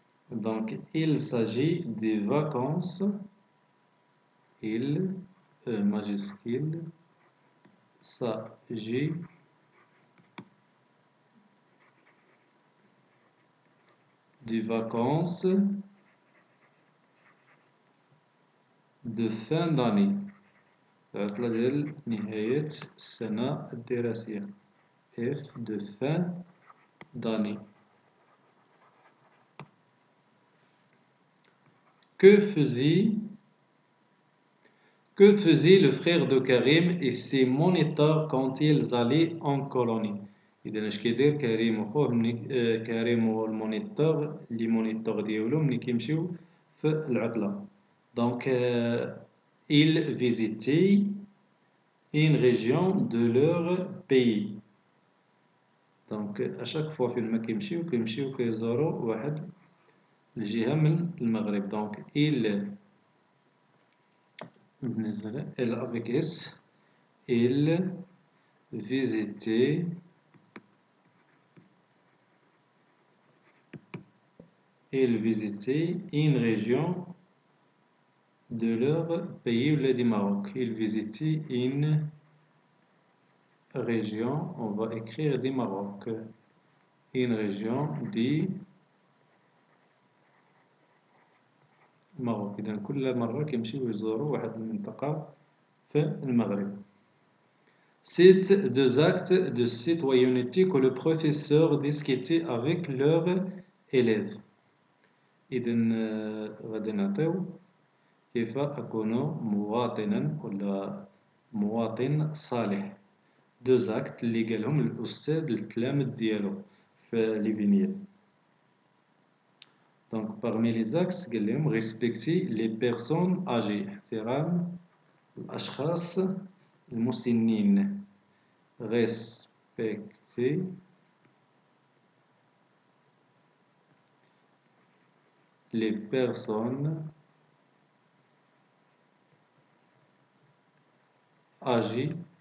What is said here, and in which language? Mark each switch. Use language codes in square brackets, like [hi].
[fr] Donc il s'agit des vacances il majuscule s'agit des vacances de fin d'année. [ar] العطلة ديال نهاية السنة الدراسية [fr] F de fin d'année. Que faisait le frère de Karim et ses moniteurs quand ils allaient en colonie؟ [ar] إذا اش كيدير كريم وخوه كريم والمونيتور لي مونيتور ديالو ملي كيمشيو في العطلة. [fr] Donc ils visitaient une région de leur pays. Donc à chaque fois [ar] فين ما كيمشيو كيزوروا واحد الجهة من المغرب. [fr] Donc il avec S il visitait une région de leur pays ou du Maroc. Il visitait une région, on va écrire du Maroc. Une région du Maroc. [ar] إذا كل مرة كيمشيو يزوروا واحد المنطقة في المغرب. [fr] Cite deux actes de citoyenneté que le professeur discutait avec leurs élèves. [ar] إذا غادي نعطيو كيف أكون مواطنا ولا مواطن صالح. [fr] Deux actes [ar] اللي قالهم الأستاذ للتلامذ ديالو في لي فينيت. [fr] Donc parmi les axes [ar] قال لهم [fr] respecter les personnes âgées [ar] احترام الأشخاص المسنين. [fr] Respecter les personnes âgées